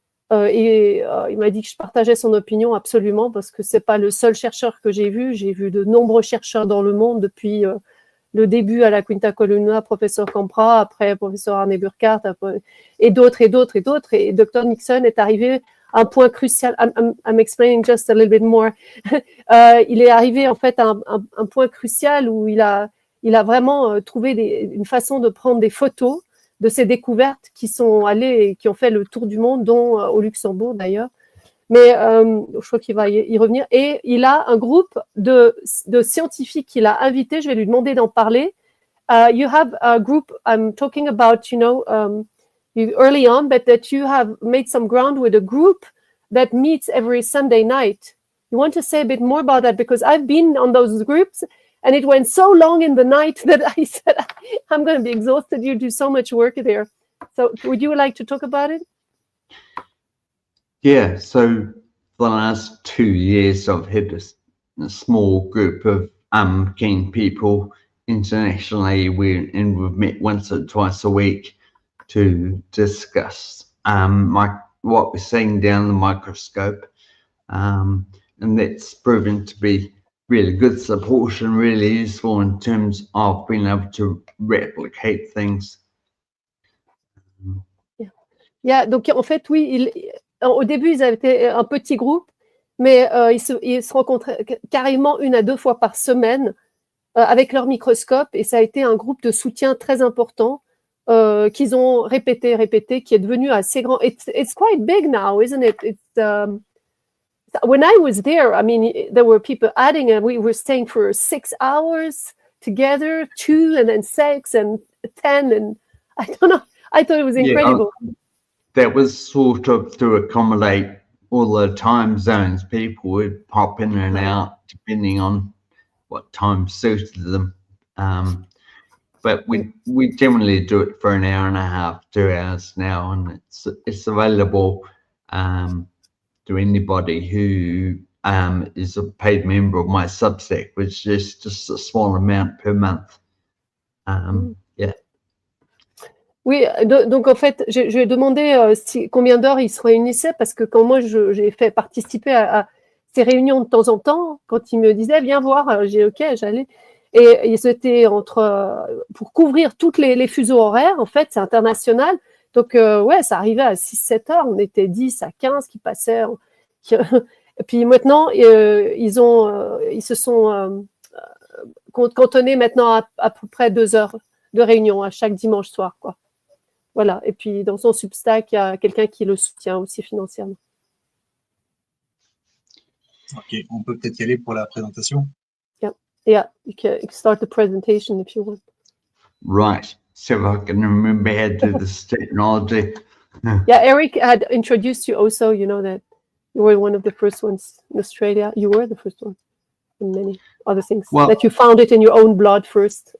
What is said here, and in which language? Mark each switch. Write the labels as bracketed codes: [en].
[fr] Il m'a dit que je partageais son opinion absolument, parce que ce n'est pas le seul chercheur que j'ai vu. J'ai vu de nombreux chercheurs dans le monde depuis le début à la Quinta Columna, professeur Campra, après professeur Arne Burkhardt, et d'autres. Et Dr Nixon est arrivé à un point crucial. [en] I'm explaining just a little bit more. [fr] Il est arrivé en fait à un point crucial où il a vraiment trouvé une façon de prendre des photos de ces découvertes qui ont fait le tour du monde, dont au Luxembourg d'ailleurs. Mais je crois qu'il va y revenir. Et il a un groupe de scientifiques qu'il a invités. Je vais lui demander d'en parler. [en] You have a group, I'm talking about, early on, but that you have made some ground with a group that meets every Sunday night. You want to say a bit more about that? Because I've been on those groups, and it went so long in the night that I said, I'm going to be exhausted. You do so much work there. So would you like to talk about it? Yeah, so for the last 2 years, I've had a small group of keen people internationally, and we've met once or twice a week to discuss what we're seeing down the microscope, and that's proven to be really good support and really useful in terms of being able to replicate things. [fr] Yeah, donc en fait, oui, au début, ils avaient été un petit groupe, mais ils se rencontraient carrément 1 à 2 fois par semaine avec leur microscope, et ça a été un groupe de soutien très important qu'ils ont répété, qui est devenu assez grand. [en] It's quite big now, isn't it? When I was there, I mean, there were people adding, and we were staying for 6 hours together, 2 and then 6 and 10, and I don't know. I thought it was incredible. Yeah, that was sort of to accommodate all the time zones, people would pop in and out depending on what time suited them. But we generally do it for an hour and a half, 2 hours now, and it's available to anybody who is a paid member of my Substack, which is just a small amount per month. Yeah. [fr] Oui, donc en fait, je lui ai demandé combien d'heures il se réunissait, parce que quand moi j'ai fait participer à ces réunions de temps en temps, quand il me disait viens voir, j'ai ok, j'allais. Et c'était pour couvrir toutes les fuseaux horaires, en fait, c'est international. Donc, ouais, ça arrivait à 6-7 heures, on était 10 à 15 qui passaient. Et puis maintenant, ils se sont cantonnés maintenant à peu près 2 heures de réunion à chaque dimanche soir, quoi. Voilà. Et puis, dans son Substack, il y a quelqu'un qui le soutient aussi financièrement. Ok, on peut peut-être y aller pour la présentation. [en] Yeah, you can start the presentation if you want. Right. So if I can remember how to do this technology. Yeah, Eric had introduced you also. You know that you were one of the first ones in Australia. You were the first one, and many other things. Well, that you found it in your own blood first.